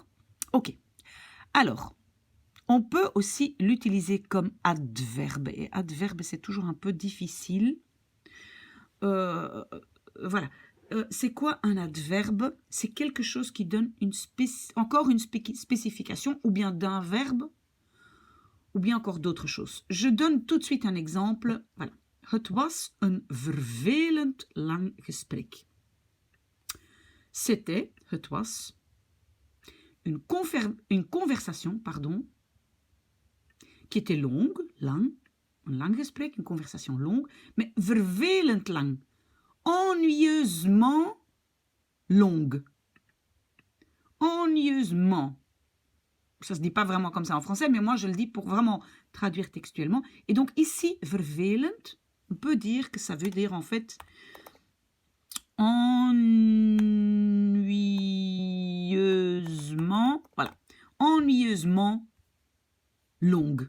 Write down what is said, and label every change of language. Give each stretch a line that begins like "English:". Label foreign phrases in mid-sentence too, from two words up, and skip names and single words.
French: Ok, alors, on peut aussi l'utiliser comme adverbe, et adverbe, c'est toujours un peu difficile. Voilà. C'est quoi un adverbe? C'est quelque chose qui donne encore une spécification, ou bien d'un verbe, ou bien encore d'autres choses. Je donne tout de suite un exemple. Voilà.
Dutch: Het was een vervelend lang gesprek.
French: C'était,
Dutch: het was,
French: une conversation, pardon, qui était longue, lang, un
Dutch: lang gesprek,
French: une conversation longue, mais
Dutch: vervelend lang,
French: ennuyeusement longue. Ennuyeusement. Ça ne se dit pas vraiment comme ça en français, mais moi je le dis pour vraiment traduire textuellement. Et donc ici, vervelend, on peut dire que ça veut dire en fait ennuyeusement, voilà, ennuyeusement longue.